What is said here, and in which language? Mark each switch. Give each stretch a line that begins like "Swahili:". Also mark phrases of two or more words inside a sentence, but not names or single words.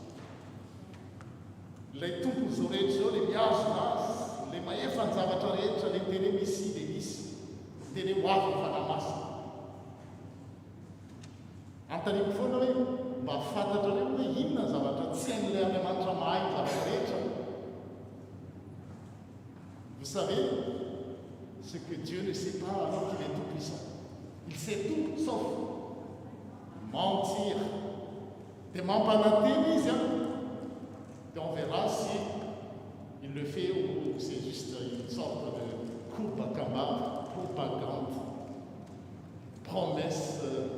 Malagasy: Ilay tompony izao rehetra izao ilay miazona azy, ilay mahefa ny zavatra rehetra, ilay miteny hoe misy dia misy, miteny hoe ho avy ny fanahy masina. Antaniko foana hoe mba fantatra hoe inona ny zavatra tsy hain'ilay Andriamanitra mahay ny zavatra rehetra.
French: Vous savez, ce que Dieu ne sait pas alors qu'il est tout-puissant. Il sait tout sauf mentir. Des mampanatini, et on verra si il le fait ou c'est juste une sorte de propagande, promesse en l'air.